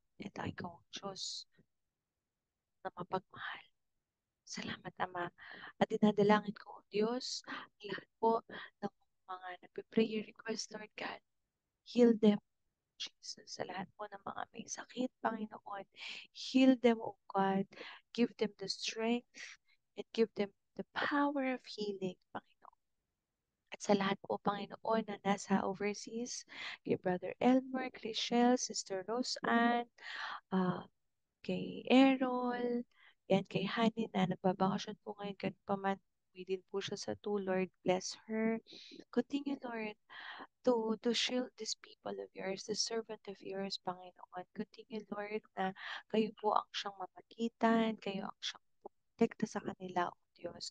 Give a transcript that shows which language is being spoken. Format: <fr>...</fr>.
<tl>At ikaw ang Diyos na mapagmahal. Salamat, Ama. At dinadalangin ko, O Diyos, ang lahat po ng mga nagpe-prayer request, Lord God.</tl> <en>Heal them, Jesus.</en> <tl>Sa lahat po ng mga may sakit, Panginoon.</tl> <en>Heal them, O God. Give them the strength and give them the power of healing, Panginoon.</en> <tl>At sa lahat po, Panginoon, na nasa overseas, kay Brother Elmer, Chriselle, Sister Rose Ann, ah, kay Errol, yan kay Honey na nagbabakasyon po ngayon ganun pa man, uwi din po siya sa two,</tl> <en>Lord bless her. Continue, Lord, to shield these people of yours, the servant of yours, Panginoon. Continue, Lord,</en> <tl>na kayo po ang siyang mamagitan, kayo ang siyang protekta sa kanila, O Diyos.</tl>